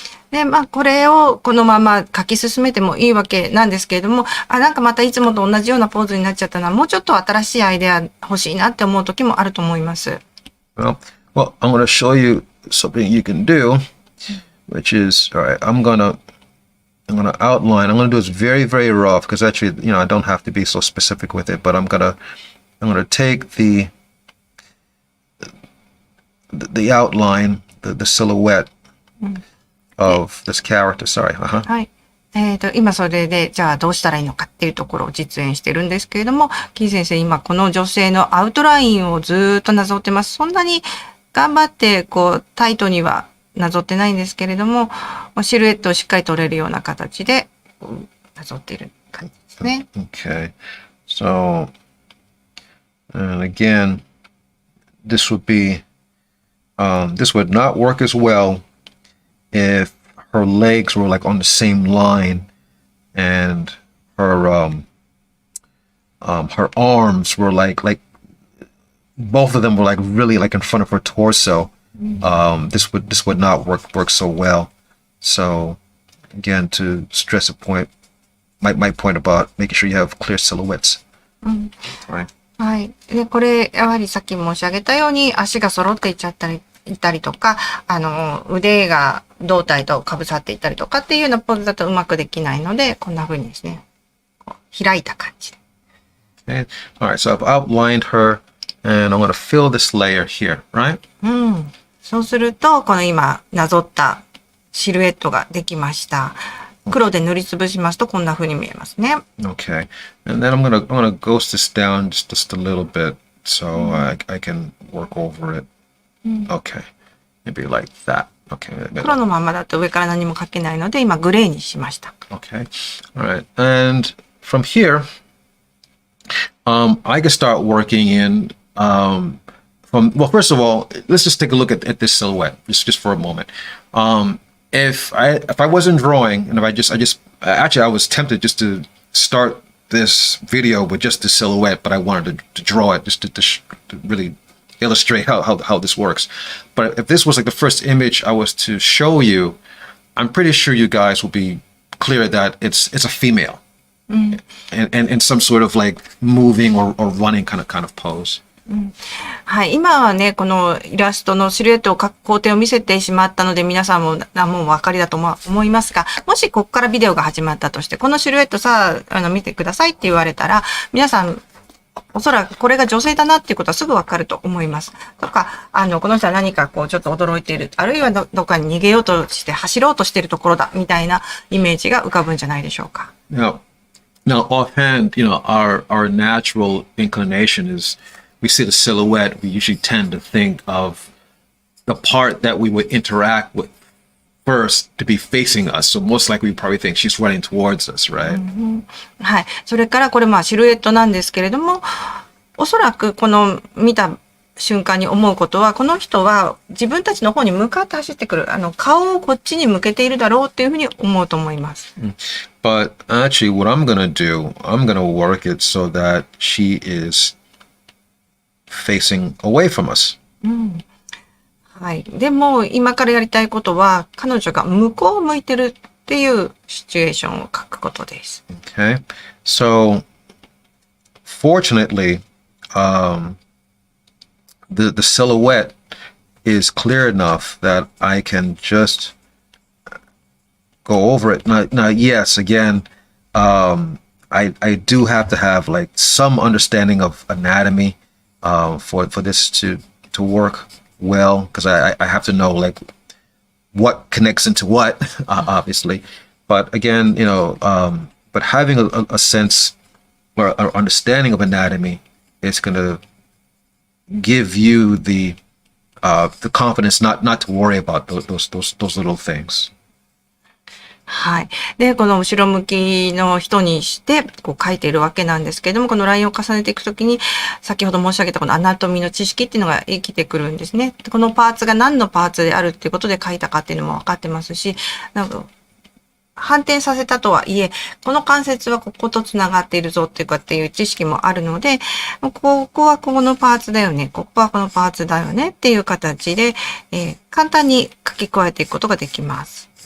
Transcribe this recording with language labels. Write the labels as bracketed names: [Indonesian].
[Japanese] で、これをこのまま書き進めてもいいわけなんですけれども、なんかまたいつもと同じようなポーズになっちゃったな、もうちょっと新しいアイデア欲しいなって思う時もあると思います。 [English] Well, I'm going to show you something you can do, which is, all right, I'm going to outline. I'm going to do this very, very rough because actually, I don't have to be so specific with it, but I'm going to take the outline, the silhouette of this character. Sorry. [Japanese] はい。今それで、じゃあどうしたらいいのかっていうところを実演してるんですけれども、キー先生、今この女性のアウトラインをずーっとなぞってます。そんなに頑張って、タイトにはなぞってないんですけれども、シルエットをしっかり取れるような形で、なぞっている感じですね。 [English] Okay. So, and again, this would not work as well if her legs were like on the same line and her arms were like both of them were like really like in front of her torso. This would not work so well. So again, to stress a point, my point about making sure you have clear silhouettes. Right. [Japanese] はい。で、これ、やはりさっき申し上げたように、足が揃っていっちゃったり、いたりとか、腕が胴体と被さっていったりとかっていうようなポーズだとうまくできないので、こんな風にですね、こう開いた感じで。 [English] Okay. All right, so I've outlined her and I'm going to fill this layer here, right? [Japanese] そうすると、この今なぞったシルエットができました。黒で塗りつぶしますとこんな風に見えますね。 [English] Okay. And then I'm gonna ghost this down just a little bit so I can work over it. Okay. Maybe like that. Okay. [Japanese] 黒のままだと上から何も描けないので今グレーにしました。 [English] Okay. All right. And from here, I can start working in well, first of all, let's just take a look at this silhouette just for a moment. If I wasn't drawing and if I was tempted just to start this video with just the silhouette, but I wanted to draw it just to really illustrate how this works. But if this was like the first image I was to show you, I'm pretty sure you guys will be clear that it's a female. And some sort of like moving or running kind of pose. [Japanese] はい。今はね、このイラストのシルエットを描く工程を見せてしまったので、皆さんもお分かりだと思いますが、もしここからビデオが始まったとして、このシルエットさあ、見てくださいって言われたら、皆さん、おそらくこれが女性だなっていうことはすぐわかると思います。とか、この人は何かこうちょっと驚いている、あるいはどっかに逃げようとして走ろうとしているところだ、みたいなイメージが浮かぶんじゃないでしょうか。 [English] Now offhand, our natural inclination is we see the silhouette, we usually tend to think of the part that we would interact with first to be facing us. So most likely we probably think she's running towards us, right? [Japanese] はい。それからこれシルエットなんですけれども、おそらくこの見た瞬間に思うことは、この人は自分たちの方に向かって走ってくる。顔をこっちに向けているだろうっていうふうに思うと思います。 [English] But actually what I'm going to do, I'm going to work it so that she is facing away from us. [Japanese] はい。でも、今からやりたいことは、彼女が向こうを向いてるっていうシチュエーションを描くことです。 [English] Okay. So, fortunately, the silhouette is clear enough that I can just go over it. Now yes, again, I do have to have like some understanding of anatomy for this to work well, because I have to know like what connects into what, obviously. But again, but having a sense or understanding of anatomy is going to give you the confidence not to worry about those little things. [Japanese] はい。で、この後ろ向きの人にして、こう書いているわけなんですけれども、このラインを重ねていくときに、先ほど申し上げたこのアナトミーの知識っていうのが生きてくるんですね。このパーツが何のパーツであるっていうことで書いたかっていうのも分かってますし、反転させたとはいえ、この関節はこことつながっているぞっていう知識もあるので、ここはこのパーツだよね、ここはこのパーツだよねっていう形で、簡単に書き加えていくことができます。